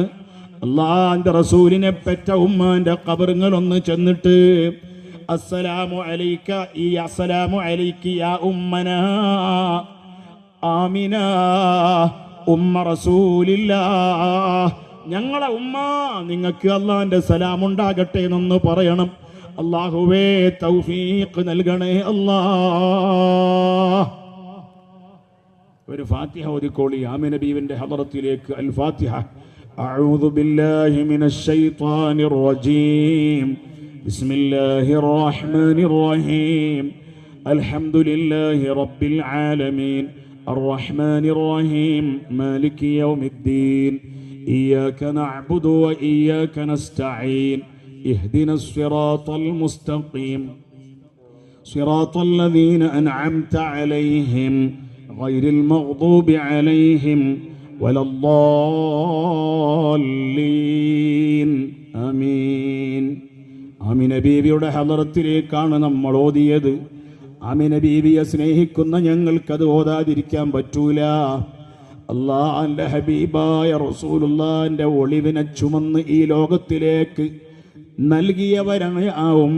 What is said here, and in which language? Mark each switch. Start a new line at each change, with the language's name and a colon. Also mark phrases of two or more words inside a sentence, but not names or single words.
Malayalam: അല്ലാഹുവിന്റെ റസൂലിനെ പെറ്റ ഉമ്മാന്റെ ഖബറിങ്ങളൊന്ന് ചെന്നിട്ട്
Arabic: السلام عليك السلام عليكِ يا أمنا آمنة أم رسول الله,
Malayalam: ഞങ്ങളെ ഉമ്മ, നിങ്ങൾക്ക് അല്ലാഹുവിന്റെ സലാം ഉണ്ടാകട്ടെ എന്നൊന്ന് പറയണം. അല്ലാഹുവേ തൗഫീഖ് നൽകണേ അല്ലാഹ്. ഒരു ഫാത്തിഹ ഓതിക്കോളി ആമിന ബീവിന്റെ ഹദറത്തിലേക്ക്. അൽ ഫാത്തിഹ.
Arabic: أعوذ بالله من الشيطان الرجيم. بسم الله الرحمن الرحيم. الحمد لله رب العالمين الرحمن الرحيم مالك يوم الدين إياك نعبد وإياك نستعين اهدنا الصراط المستقيم صراط الذين أنعمت عليهم غير المغضوب عليهم ولا الضالين آمين.
Malayalam: ആമിന ബീവിയുടെ ഹളറത്തിലേക്കാണ് നമ്മൾ ഓതിയത്. ആമിന ബീവിയെ സ്നേഹിക്കുന്ന ഞങ്ങൾക്കത് ഓതാതിരിക്കാൻ പറ്റൂല. അല്ലാഹുവിന്റെ ഹബീബായ റസൂലുള്ളാഹിന്റെ ഒളിവിനെ ചുമന്ന് ഈ ലോകത്തിലേക്ക് നൽകിയവരാണ് ആ ഉമ്മ.